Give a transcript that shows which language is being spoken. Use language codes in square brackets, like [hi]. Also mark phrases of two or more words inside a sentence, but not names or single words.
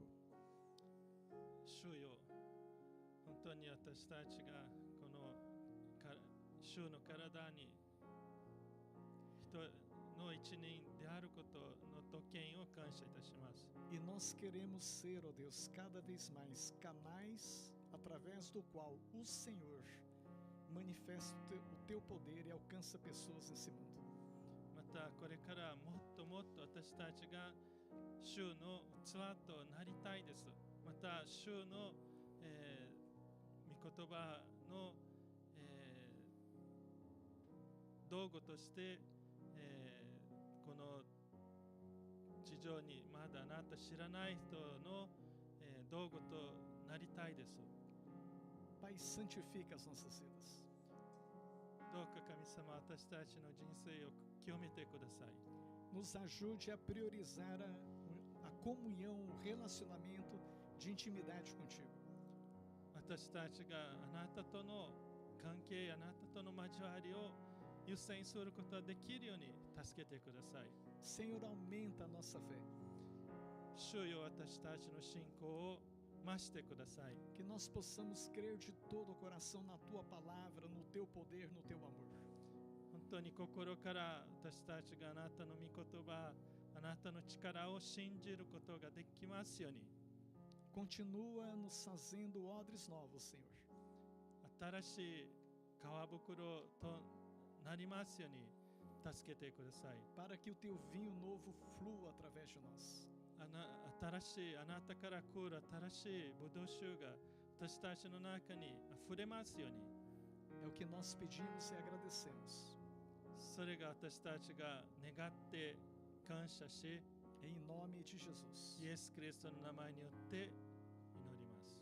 [ja] 主よ、本当に私たちがこの主の体に人の一人であることの特権を感謝いたします。 [pt] E nós queremos ser, ó Deus, cada vez mais canais através do qual o Senhor manifesta o Teu poder e alcança pessoas nesse mundo. [ja] またこれからもっともっと私たちが主の器となりたいです。また主の、御言葉の、 道具として、この地上にまだあなた知らない人の、道具となりたいです。 [pt] Pai, santifica as nossas vidas. [ja] どうか神様、私たちの人生を清めてください。 [pt] Nos ajude a priorizar a comunhão, o relacionamento de intimidade contigo. [ja] 私たちがあなたとの関係、あなたとの交わりを優先することができるように助けてください。 [pt] Senhor, aumenta a nossa fé. [ja] 主よ、私たちの信仰を増してください。 [pt] Que nós possamos crer de todo o coração na tua palavra, no teu poder, no teu amor. [ja] 本当に心から私たちがあなたの御言葉、あなたの力を信じることができますように。 [pt] Continua nos fazendo odres novos, Senhor. [ja] 新しい皮袋となりますように助けてください。 [pt] Para que o teu vinho novo flua através de nós. [ja] 新しいあなたから来る新しいブドウ酒が私たちの中に溢れますように。 [pt] É o que nós pedimos e agradecemos. [ja] それが私たちが願って感謝し、 [pt] Em nome de Jesus. [ja] イエス・キリストの名前によって祈ります。